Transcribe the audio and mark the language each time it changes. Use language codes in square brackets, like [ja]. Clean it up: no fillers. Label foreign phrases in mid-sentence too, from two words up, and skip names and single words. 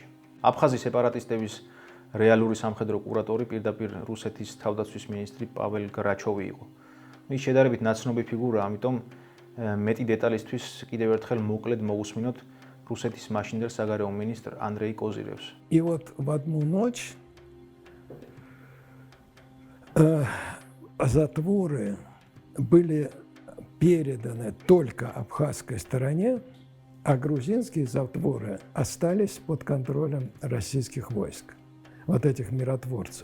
[ka] აფხაზის სეპარატისტების რეალური სამხედრო კურატორი პირდაპირ რუსეთის თავდაცვის მინისტრი პაվել გრაჩოვი იყო. ის შედარებით ნაცნობი фигура, ამიტომ მეტი დეტალისთვის კიდევ ერთხელ მოკლედ მოვუსმინოთ რუსეთის მაშინდელ საგარეო მინისტრ ანდრეი კოზირევს. [ru] И вот в одну ночь затворы были переданы только абхазской стороне, а грузинские затворы остались под контролем российских войск, вот этих миротворцев.